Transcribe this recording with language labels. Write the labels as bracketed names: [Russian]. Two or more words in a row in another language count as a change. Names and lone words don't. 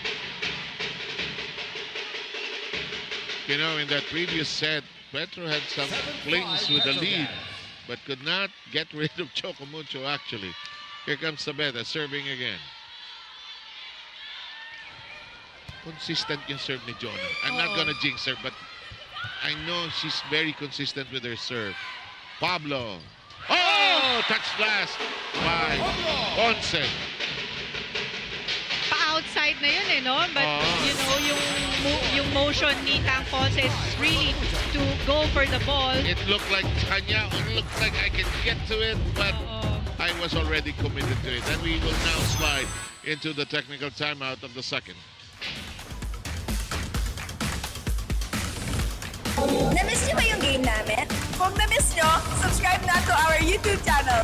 [English] You know, in that previous set, Petro had some flings with the lead, but could not get rid of Choco Mucho, actually. Here comes Sabeta, serving again. [Filipino] Consistent yung serve ni Jonah. [English] I'm not gonna jinx her, but I know she's very consistent with her serve. Pablo. Oh! Touch blast by Ponce. [Filipino] Pa-outside na yun eh, no? [English] But, you know, yung motion ni Tang Ponce is really to go for the ball. It looked like kanya. It looked like I can get to it, but I was already committed to it. And we will now slide into the technical timeout of the second. [Filipino] Na-miss niyo ba yung game namin? Kung na-miss niyo, subscribe na [English] to our YouTube channel.